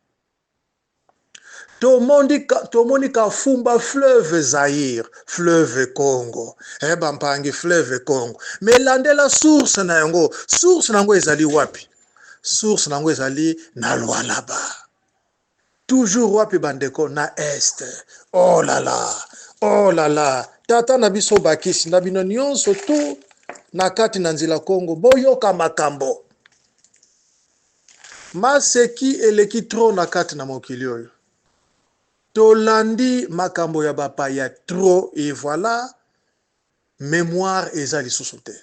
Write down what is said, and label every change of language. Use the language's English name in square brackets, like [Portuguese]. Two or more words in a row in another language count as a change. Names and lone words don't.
[Lingala] Tomoni Kafumba [French] fleuve Zaïre, fleuve Congo. [Lingala] Bampangi [French] fleuve Congo. [Lingala] Mais landela source na yango. Source nango ezali wapi? Source nango ezali na Lualaba. Toujours wapi bandeko? Na Est. [French] Oh là là. Oh là là. [Lingala] Tata na biso bakisi na bino nyonso tu na kati na nzila Congo boyoka makambo. Maseki eleki tro na kati na mokili oyo. Tolandi makambo ya bapaya trop [French] et voilà mémoire [Lingala] ezali lisusu te.